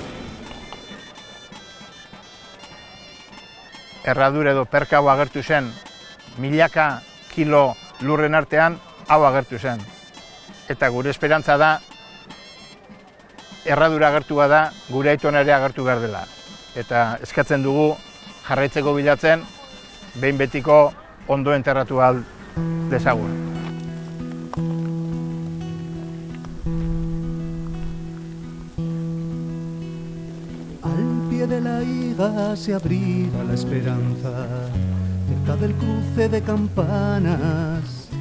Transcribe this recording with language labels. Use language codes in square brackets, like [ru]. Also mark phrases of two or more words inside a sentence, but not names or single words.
[eu] Erradura edo perka hau agertu zen, milaka kilo lurren artean hau agertu zen. Eta gure esperantza da, erradura agertu bada, gure aitona ere agertu behar dela. Eta eskatzen dugu jarraitzeko bilatzen, behin betiko ondo enterratu ahal dezagun. [es] Al pie de la higa se abrirá la esperanza, cerca del cruce de campanas.